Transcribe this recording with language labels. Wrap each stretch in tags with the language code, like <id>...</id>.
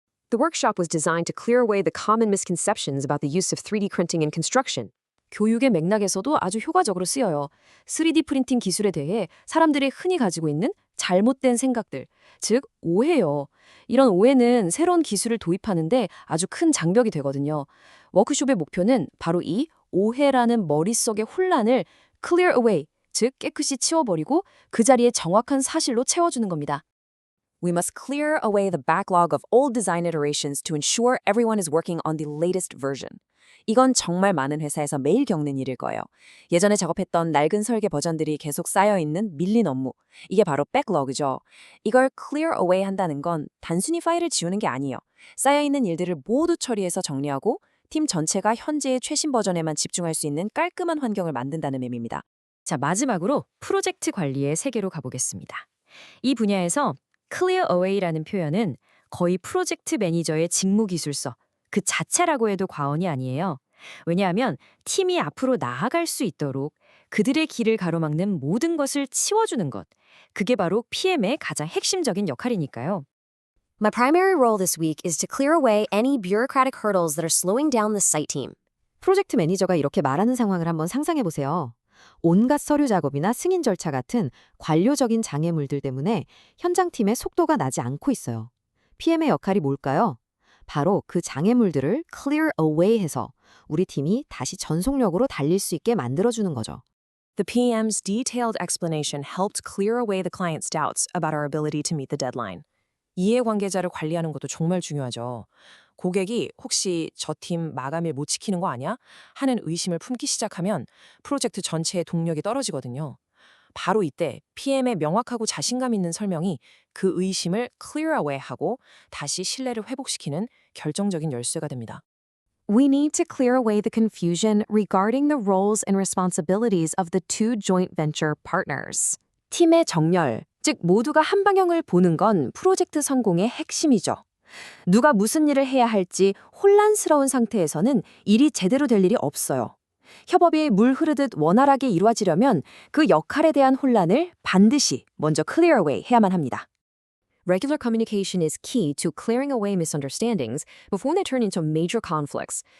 <en>The workshop was designed to clear away the common misconceptions about the use of 3D printing in construction.</en> <ko>교육의 맥락에서도 아주 효과적으로 쓰여요. 3D 프린팅 기술에 대해 사람들이 흔히 가지고 있는 잘못된 생각들, 즉 오해요. 이런 오해는 새로운 기술을 도입하는데 아주 큰 장벽이 되거든요. 워크숍의 목표는 바로 이 오해라는 머릿속의 혼란을 clear away, 즉 깨끗이 치워버리고 그 자리에 정확한 사실로 채워주는 겁니다.</ko> <en>We must clear away the backlog of old design iterations to ensure everyone is working on the latest version.</en> <ko>이건 정말 많은 회사에서 매일 겪는 일일 거예요. 예전에 작업했던 낡은 설계 버전들이 계속 쌓여있는 밀린 업무. 이게 바로 백러그죠. 이걸 clear away 한다는 건 단순히 파일을 지우는 게 아니에요. 쌓여있는 일들을 모두 처리해서 정리하고 팀 전체가 현재의 최신 버전에만 집중할 수 있는 깔끔한 환경을 만든다는 의미입니다. 자, 마지막으로 프로젝트 관리의 세계로 가보겠습니다. 이 분야에서 clear away라는 표현은 거의 프로젝트 매니저의 직무 기술서, 그 자체라고 해도 과언이 아니에요. 왜냐하면 팀이 앞으로 나아갈 수 있도록 그들의 길을 가로막는 모든 것을 치워주는 것. 그게 바로 PM의 가장 핵심적인 역할이니까요.</ko> <en>My primary role this week is to clear away any bureaucratic hurdles that are slowing down the site team.</en> <ko>프로젝트 매니저가 이렇게 말하는 상황을 한번 상상해 보세요. 온갖 서류 작업이나 승인 절차 같은 관료적인 장애물들 때문에 현장팀의 속도가 나지 않고 있어요. PM의 역할이 뭘까요? 바로 그 장애물들을 clear away 해서 우리 팀이 다시 전속력으로 달릴 수 있게 만들어주는 거죠.</ko> <en>The PM's detailed explanation helped clear away the client's doubts about our ability to meet the deadline.</en> <ko>이해관계자를 관리하는 것도 정말 중요하죠. 고객이 혹시 저 팀 마감일 못 지키는 거 아니야? 하는 의심을 품기 시작하면 프로젝트 전체의 동력이 떨어지거든요. 바로 이때 PM의 명확하고 자신감 있는 설명이 그 의심을 clear away 하고 다시 신뢰를 회복시키는 결정적인 열쇠가 됩니다.</ko> <en>We need to clear away the confusion regarding the roles and responsibilities of the two joint venture partners.</en> <ko>팀의 정렬, 즉 모두가 한 방향을 보는 건 프로젝트 성공의 핵심이죠. 누가 무슨 일을 해야 할지 혼란스러운 상태에서는 일이 제대로 될 일이 없어요. 협업이 물 흐르듯 원활하게 이루어지려면 그 역할에 대한 혼란을 반드시 먼저 clear away 해야만 합니다.</ko> <en>Regular communication is key to clearing away misunderstandings before they turn into major conflicts.</en>